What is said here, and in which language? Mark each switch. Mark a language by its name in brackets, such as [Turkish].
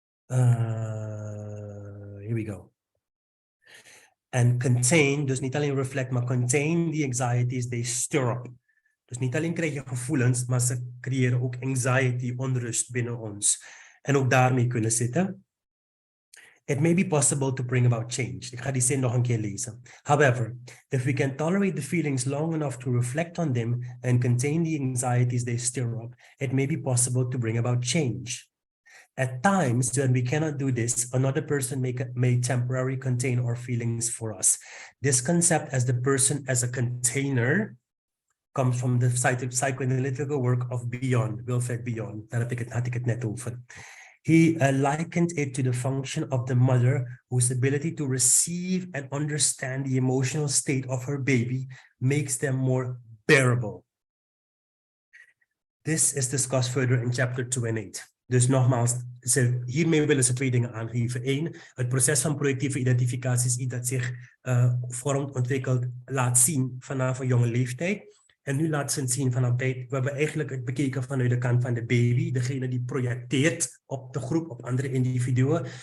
[English] Here we go. En contain, [Dutch] dus niet alleen [English] reflect, maar contain the anxieties they stir up. [Dutch] Dus niet alleen krijg je gevoelens, maar ze creëren ook anxiety, onrust binnen ons. En ook daarmee kunnen zitten. [English] It may be possible to bring about change. [Dutch] Ik ga die zin nog een keer lezen. [English] However, if we can tolerate the feelings long enough to reflect on them and contain the anxieties they stir up, it may be possible to bring about change. At times, when we cannot do this, another person may temporarily contain our feelings for us. This concept as the person as a container comes from the psychoanalytical work of Wilfred Bion. [Dutch] Daar had ik het net over. [English] He likened it to the function of the mother whose ability to receive and understand the emotional state of her baby makes them more bearable. This is discussed further in chapter 2 and 8. [Dutch] Dus nogmaals, hiermee willen ze twee dingen aangeven. Eén, het proces van projectieve identificatie is iets dat zich vormt, ontwikkelt, laat zien vanaf een jonge leeftijd. En nu laat ze het zien vanaf tijd. We hebben eigenlijk het bekeken vanuit de kant van de baby, degene die projecteert op de groep, op andere individuen.